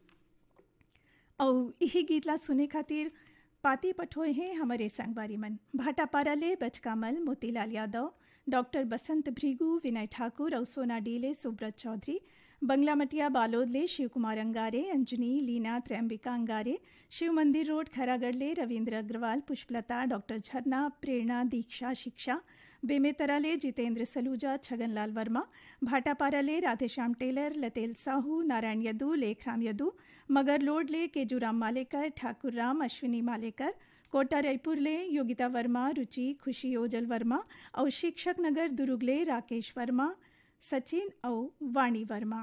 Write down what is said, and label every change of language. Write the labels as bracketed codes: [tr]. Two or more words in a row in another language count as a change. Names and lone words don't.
[hne] और यही गीतला सुने खातिर पाती पठोए हैं हमारे संगवारी मन भाटापारा ले बचकामल, मोतीलाल यादव, डॉक्टर बसंत भृगु, विनय ठाकुर और सोना डीले सुब्रत चौधरी, बंगला मटिया बालोद ले शिव कुमार अंगारे, अंजनी, लीना, त्रयंबिका अंगारे, शिव मंदिर रोड खैरागढ़ ले रविंद्र अग्रवाल, पुष्पलता, डॉक्टर झरना, प्रेरणा, दीक्षा, शिक्षा, बेमेतरा ले जितेंद्र सलूजा, छगनलाल वर्मा, भाटापारा ले राधेश्याम टेलर, लतेल साहू, नारायण यदू, लेखराम यदू, मगरलोड ले केजूराम मालेकर, ठाकुर राम, अश्विनी मालेकर, कोटा रायपुर ले योगिता वर्मा, रुचि, खुशी ओजल वर्मा और शिक्षक नगर दुरुगले राकेश वर्मा, सचिन और वाणी वर्मा।